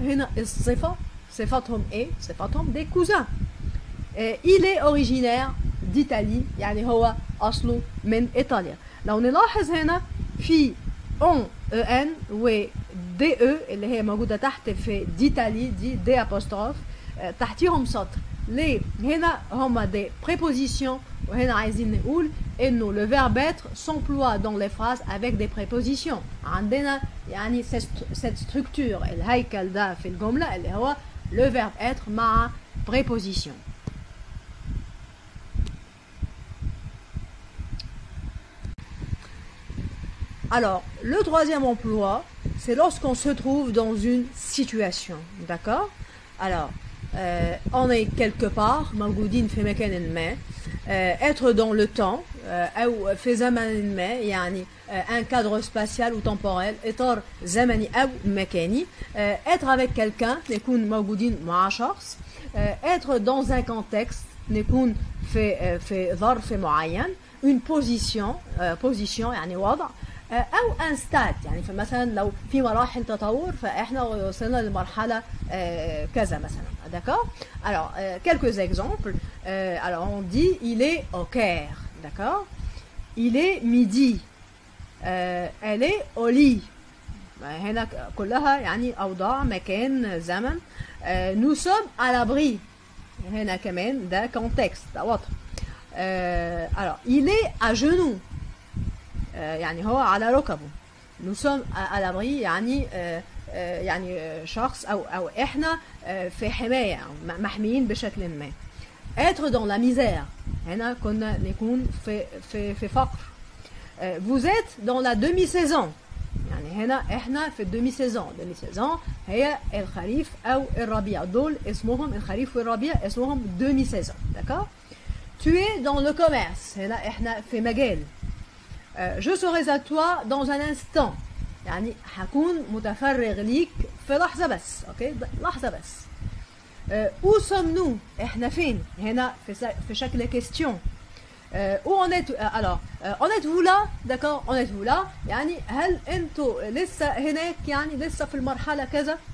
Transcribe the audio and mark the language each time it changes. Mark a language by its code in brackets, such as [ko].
[ar] هنا الصفة صفاتهم ايه صفاتهم [fr] des cousins. il est originaire d'Italie [ar] يعني هو أصله من إيطاليا. لو نلاحظ هنا في [fr] on en [ar] و de اللي هي موجودة تحت في [fr] d'Italie [ar] دي apostrophe تحتيهم سطر. ليه؟ هنا هما [fr] des prépositions [ar] وهنا عايزين نقول إنه [fr] le verbe être s'emploie dans les phrases avec des prépositions. [ar] عندنا يعني [fr] cette structure [ar] الهيكل ده في الجملة اللي هو [fr] le verbe être [ar] مع préposition. [fr] Alors, le troisième emploi, c'est lorsqu'on se trouve dans une situation. D'accord? Alors, on est quelque part, [ar] موجودين في مكان ما. [fr] Être dans le temps, [ar] أو في زمن ما, [fr] يعني un cadre spatial ou temporel, [ar] إطار زمني أو مكاني. [fr] Être avec quelqu'un, [ar] نكون موجودين مع شخص. [fr] Être dans un contexte, [ar] نكون في ظرف معين. [fr] Une position, position [ar] يعني وضع. أو [fr] un stade [ar] يعني فمثلا لو في مراحل تطور فإحنا وصلنا لمرحلة كذا مثلا. [fr] D'accord? Alors, quelques exemples. Alors, on dit il est au Caire. D'accord? Il est midi. Elle est au lit. [ar] هنا كلها يعني أوضاع مكان زمن. [fr] nous sommes à l'abri [ar] هنا كمان ده contexte ده واضح. [fr] alors il est à genoux [ar] يعني هو على ركبه. [fr] nous sommes à l'abri [ar] يعني يعني شخص أو إحنا في حماية محميين بشكل ما. [fr] être dans la misère [ar] هنا كنا نكون في فقر. [fr] vous êtes dans la demi-saison [ar] يعني هنا احنا في الدومي سيزون. دومي سيزون هي الخريف او الربيع، دول اسمهم الخريف والربيع اسمهم دومي سيزون. داكور. [fr] tu es dans le commerce [ar] هنا احنا في مجال. [fr] je serai à toi dans un instant [ar] يعني هكون متفرغ ليك في لحظة بس. اوكي لحظة بس. [fr] où sommes-nous [ar] احنا فين هنا في شكل question. [fr] où en êtes alors en êtes-vous là [ar] d'accord [fr] en êtes-vous là [ar] يعني هل انتوا لسه هناك يعني لسه في المرحلة كذا.